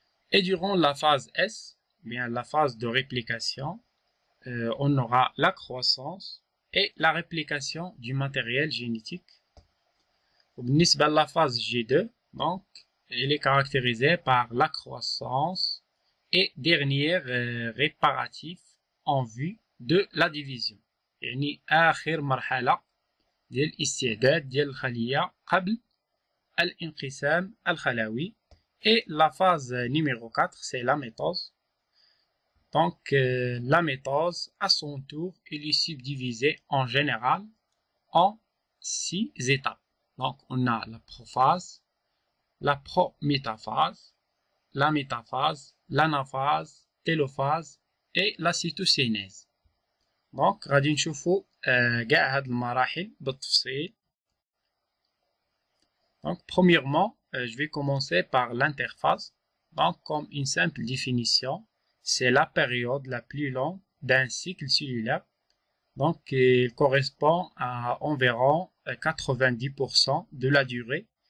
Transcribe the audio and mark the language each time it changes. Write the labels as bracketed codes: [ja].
[fr] Et durant la phase S, bien la phase de réplication, on aura la croissance et la réplication du matériel génétique. [ar] بالنسبة [fr] à la phase G2, donc, elle est caractérisée par la croissance et dernière réparatif en vue de la division. [ar] يعني آخر مرحلة ديال الاستعداد ديال الخلية قبل الانقسام الخلوي. [fr] Et la phase numéro 4, c'est la mitose. Donc, la mitose, à son tour, elle est subdivisée en général en 6 étapes. Donc, on a la prophase, la prométaphase, la métaphase, l'anaphase, télophase et la cytokinèse. [ar] Donc, غادي نشوفوا كاع هاد المراحل بالتفصيل. [fr] Donc, premièrement, je vais commencer par l'interphase. Donc, comme une simple définition, c'est la période la plus longue d'un cycle cellulaire. Donc, il correspond à environ 90% de la durée